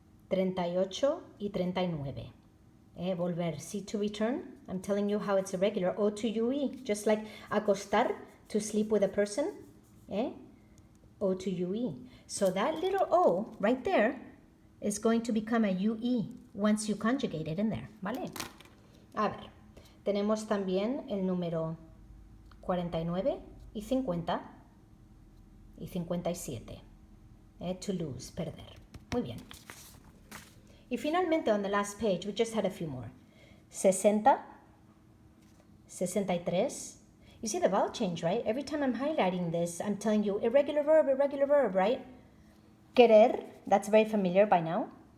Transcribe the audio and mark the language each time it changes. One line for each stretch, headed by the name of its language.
Spanish: 38 y 39. Volver,
English: see to return. I'm telling you how it's irregular. O to UE, just like acostar, to sleep with a person. O to UE. So that little O right there is going to become a UE once you conjugate it in there,
Spanish: ¿vale? A ver, tenemos también el número 49 y 50 y 57.
English: To lose,
Spanish: perder. Muy bien. Y finalmente,
English: on the last page, we just had a few more. 60, 63. You see the vowel change, right? Every time I'm highlighting this, I'm telling you irregular verb, right? Querer, that's very familiar by now.